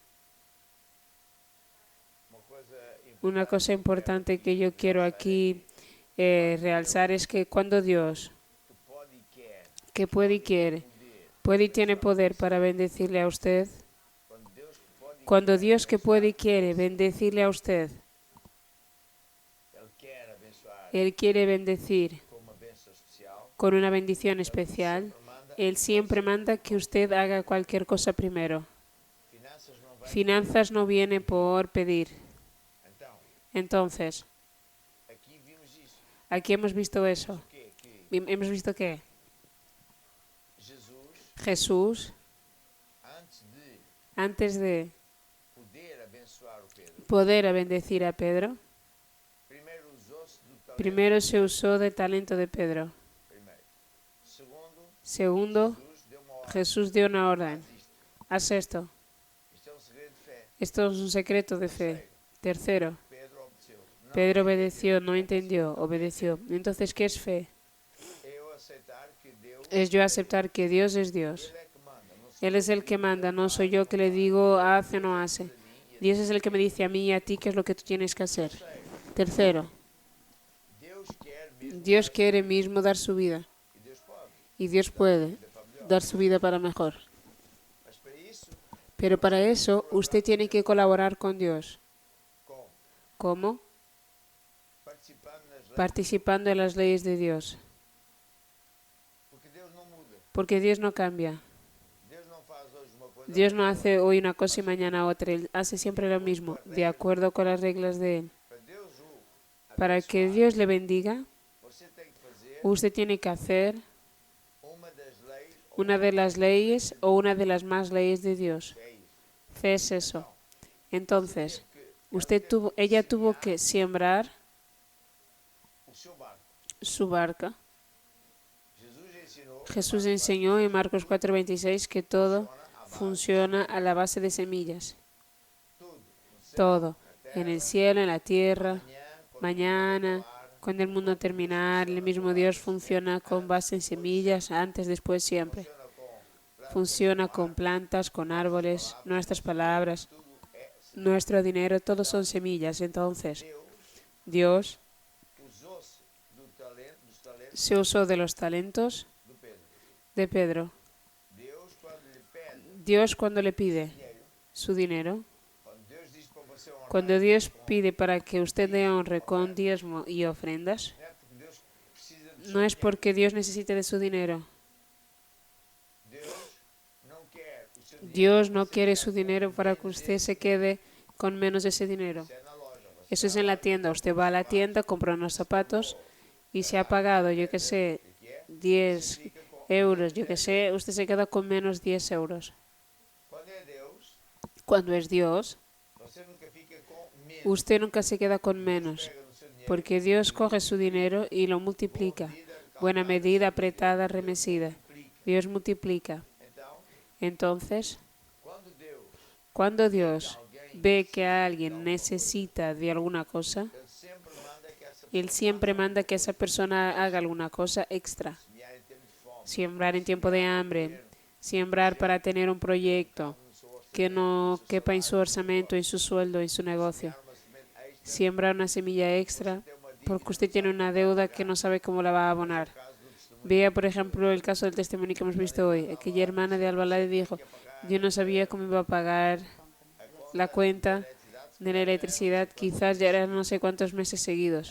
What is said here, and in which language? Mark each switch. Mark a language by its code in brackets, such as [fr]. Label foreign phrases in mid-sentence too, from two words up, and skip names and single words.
[es] Una cosa importante que yo quiero aquí realzar es que cuando Dios, que puede y quiere, puede y tiene poder para bendecirle a usted, Cuando Dios que puede y quiere bendecirle a usted, [pt] Ele quer abençoar [es] Él quiere bendecir [pt] com uma bênção especial. [es] con una bendición especial. Él siempre manda que usted haga cualquier cosa primero. [pt] Finanças não vêm. [es] Finanzas no viene por pedir. [pt] Então, [es] Entonces, [pt] aqui vimos isso. [es] aquí hemos visto eso. [pt] Que [es] Hemos visto que [pt] Jesus, [es] Jesús, [pt] antes de [es] antes de [pt] poder abençoar o Pedro, [es] poder bendecir a Pedro, [pt] primeiro usou-se do talento. [es] primero se usó del talento de Pedro. [pt] Primeiro. Segundo, [es] Segundo, [pt] Jesus deu uma ordem. [es] Jesús dio una orden. [pt] Faz isto. [es] Haz esto. [pt] Isto é um segredo de fé. [es] Esto es un secreto de fe. Tercero, [pt] Pedro obedeceu. Não [es] Pedro obedeció, no entendió, obedeció. Entonces, ¿qué es fe? [pt] eu aceitar que Deus [es] Es yo aceptar que Dios es Dios. [pt] Ele é que manda. Não sou [es] Él es el que manda, no soy yo que le digo hace o no hace. Dios es el que me dice a mí y a ti qué es lo que tú tienes que hacer. Tercero, [pt] Deus quer mesmo [es] Dios quiere mismo dar su vida [pt] e Deus pode. [es] y Dios puede dar su vida para mejor. [pt] Mas para isso, [es] Pero para eso usted tiene que colaborar con Dios. [pt] como? [es] ¿Cómo? [pt] Participando nas leis. [es] Participando en las leyes de Dios. [pt] Porque Deus não muda. [es] Porque Dios no cambia. [pt] Deus não faz hoje uma coisa. [es] Dios no hace hoy una cosa y mañana otra. Él hace siempre lo mismo, de acuerdo con las reglas de Él. [pt] Para Deus o [es] Para que Dios le bendiga, [pt] você tem que fazer [es] usted tiene que hacer [pt] uma das leis [es] una de las leyes o una de las más leyes de Dios. [pt] é isso. [es] Fe es eso. Entonces, ella tuvo que sembrar [pt] O seu barco. [es] su barca. [pt] Jesus ensinou [es] Jesús enseñó en Marcos 4:26 que todo funciona a la base de semillas. [pt] tudo. No céu, [es] Todo. En el cielo, en la tierra, [pt] amanhã, quando [es] mañana, cuando el mundo terminar, el mismo Dios funciona con base en semillas, antes, después, siempre. Funciona con plantas, con árboles, nuestras palabras, nuestro dinero, todos son semillas. Entonces, [pt] Deus [es] Dios [pt] usou-se dos talentos [es] se usó de los talentos [pt] do Pedro. [es] de Pedro. [pt] Deus, quando lhe pede [es] Dios cuando le pide [pt] dinheiro, [es] su dinero, [pt] quando Deus diz para você honrar, [es] cuando Dios pide para que usted le honre con diezmo y ofrendas, [pt] não é porque Deus precisa de [es] no es porque Dios necesite de su dinero. [pt] Deus não quer o seu dinheiro. [es] Dios no quiere su dinero para que usted se quede con menos de ese dinero. [pt] Isso é na loja. Você [es] Eso es en la tienda. Usted va a la tienda, compra unos zapatos y se ha pagado, yo que sé, 10 euros, yo que sé, usted se queda con menos 10 euros. [pt] quando é Deus, [es] Cuando es Dios, [pt] você nunca fica com menos. [es] usted nunca se queda con menos, [pt] Pega no seu dinheiro, [es] porque Dios coge su dinero y lo multiplica. Buena medida, apretada, remesida. Dios multiplica. [pt] então, [es] Entonces, [pt] quando Deus [es] cuando Dios ve que alguien necesita de alguna cosa, [pt] Ele sempre manda que essa [es] Él siempre manda que esa persona haga alguna cosa extra. [pt] semear em tempo de fome, [es] Sembrar en tiempo de hambre, sembrar para tener un proyecto que no quepa en su orçamento, en su sueldo, en su negocio. [pt] uma semente extra, [es] Siembra una semilla extra porque usted tiene una deuda que no sabe cómo la va a abonar. [pt] caso do testemunho, [es] Vea, por ejemplo, el caso del testimonio que hemos visto hoy. Aquella hermana de Albalade dijo, yo no sabía cómo iba a pagar la cuenta de la electricidad, quizás ya eran no sé cuántos meses seguidos.